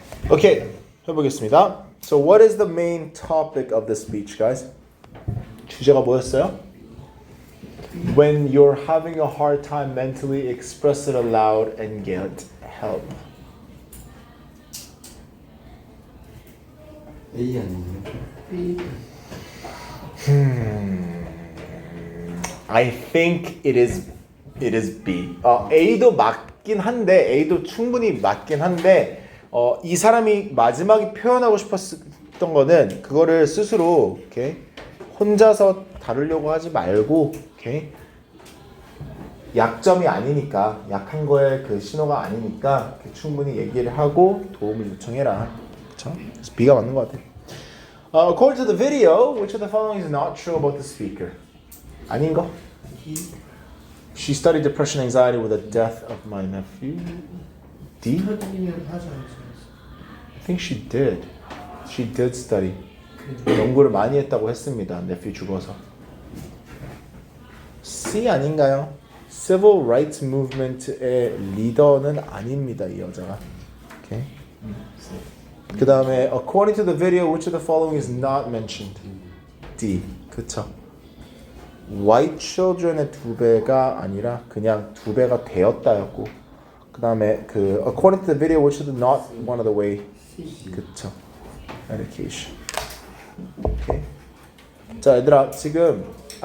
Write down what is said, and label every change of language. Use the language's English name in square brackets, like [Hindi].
[Korean] Okay, 해보겠습니다. [English] So what is the main topic of the speech, guys? [Korean] 주제가 뭐였어요? [English] When you're having a hard time mentally, express it aloud and get help. [Korean] A 아니에요? [English] I think it is B. [Korean] A도 맞긴 한데 A도 충분히 맞긴 한데 이 사람이 마지막에 표현하고 싶었던 거는 그거를 스스로 이렇게 혼자서 다루려고 하지 말고 이렇게 약점이 아니니까 약한 거에 그 신호가 아니니까 충분히 얘기를 하고 도움을 요청해라. 그렇죠? 그래서 B가 맞는 것 같아. [English] According to the video, which of the following is not true about the speaker? [Korean] 아닌 거? [English] She studied depression and anxiety with the death of my nephew. D? [Korean] 터뜨리면 하지 않았어요. [English] I think she did. She did study. [Korean] 연구를 많이 했다고 했습니다. nephew 죽어서. C 아닌가요? Civil Rights Movement의 리더는 아닙니다. 이 여자가. Okay. 그 다음에 [English] according to the video, which of the following is not mentioned? [Korean] D. 그쵸. [English] White children의 [Korean] 2배가 아니라 그냥 2배가 되었다였고 그 다음에 그 [English] according to the video, which is not one of the way. [Korean] 그쵸. Education. Okay. 자 얘들아 지금